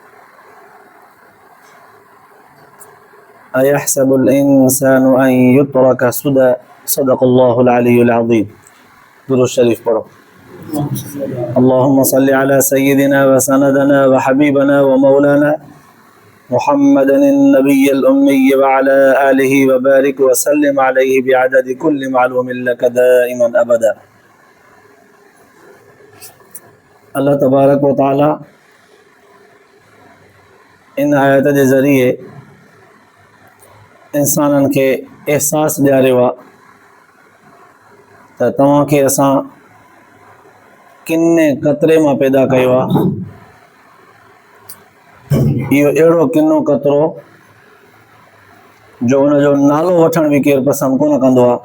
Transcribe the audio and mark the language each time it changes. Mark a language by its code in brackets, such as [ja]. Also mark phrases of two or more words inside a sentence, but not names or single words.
[ar] أيحسب الإنسان أن يترك سدى صدق الله العلي العظيم [ur] درود الشريف پڑھو [ar] اللهم صل على سيدنا وسندنا وحبيبنا ومولانا محمد النبي الأمي وعلى آله وبارك وسلم عليه بعدد كل معلوم لك دائما أبدا. اللہ تبارک و تعالی [sd] इन आयत जे ज़रिए इंसाननि खे एहसास ॾियारियो आहे त तव्हांखे असां किने क़तरे मां पैदा कयो आहे। इहो अहिड़ो किनो क़तरो जो हुनजो नालो वठण बि केरु पसंदि कोन कंदो आहे।